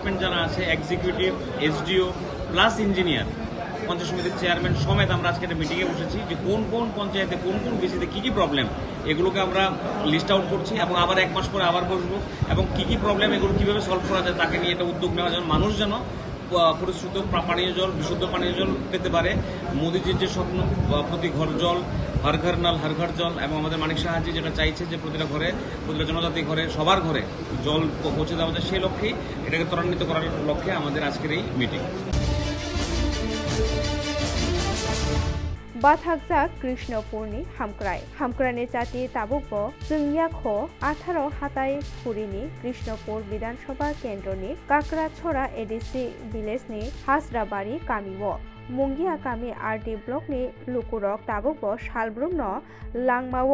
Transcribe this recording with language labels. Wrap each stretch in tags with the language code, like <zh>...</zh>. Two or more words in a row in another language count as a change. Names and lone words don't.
<bn>যারা আছে, এক্সিকিউটিভ, এসডিও</bn> <en>plus engineer,</en> <bn>পঞ্চায়েত সমিতির চেয়ারম্যান সমেত আমরা আজকে একটা মিটিংয়ে বসেছি যে কোন কোন পঞ্চায়েতে কোন কোন ভিসিতে কী কী প্রবলেম এগুলোকে আমরা</bn> <en>list out</en> <bn>করছি এবং আবার 1 মাস পরে আবার বসবো এবং কী কী প্রবলেম এগুলো কীভাবে সলভ করা যায় তাকে নিয়ে একটা উদ্যোগ নেওয়া যেন মানুষ যেন পরিশ্রুত পানীয় জল বিশুদ্ধ পানীয় জল পেতে পারে। মোদিজির যে স্বপ্ন প্রতি ঘর জল,</bn> <hi>हर घर नल हर घर जल,</hi> <bn>এবং আমাদের মানিক সাহাজি যেটা চাইছে যে প্রতিটা ঘরে, প্রতিটা জনজাতি ঘরে, সবার ঘরে জল পৌঁছে দেওয়া যায়, সেই লক্ষ্যেই এটাকে ত্বরান্বিত করার লক্ষ্যে আমাদের আজকের এই মিটিং।</bn> <trp>बाथाकजाक कृष्णपुरनि हामक्रानि जाति ताबुकबो जोंनियाखो 18 हाताय फुरिनि कृष्णपुर विधानसभा केन्द्रनि काकराछरा एडिसि विलेजनि हाजराबारि गामिओ मुंगिया गामि आरडी ब्लकनि लुकुरक ताबुकबो सालब्रुमनो लांमाओ</trp>